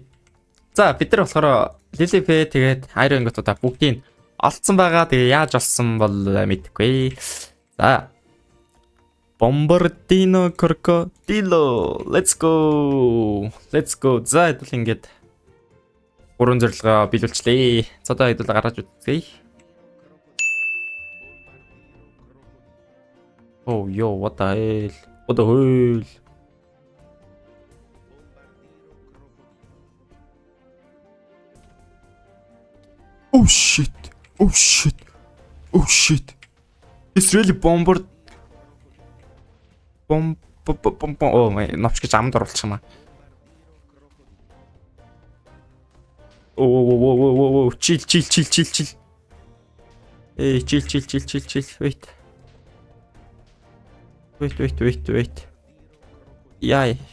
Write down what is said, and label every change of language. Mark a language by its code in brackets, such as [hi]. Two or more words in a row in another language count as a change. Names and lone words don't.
[mn] За бид нар болохоор Lily Pad тэгээд Iron Ingot-уудаа бүгдийг олцсон байгаа. Тэгээ яаж олсон бол мэдэхгүй. За. Bombardino Crocodile. [en] Let's go. [mn] За хэдүүл ингээд гурван зорилгоо биелүүлчлээ. За одоо хэдүүл гаргаж үзье. [en] Oh yo, what the hell? Oh shit. It's really bombard. Oh my, [mn] навч гэж амд оруулчих юм аа. [en] Oh, chill. Hey, chill. Wait. [mn] Яй.